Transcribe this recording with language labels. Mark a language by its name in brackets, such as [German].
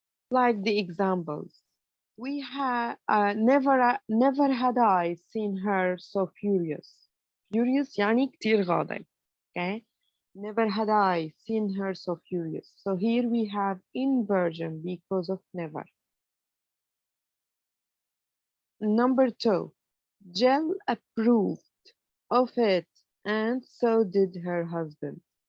[English] Like the examples. We had never had I seen her so furious. [Arabic] Furious يعني كتير غاضب. [English] Okay. Never had I seen her so furious. So here we have inversion because of never. Number 2, Jill approved of it, and so did her husband.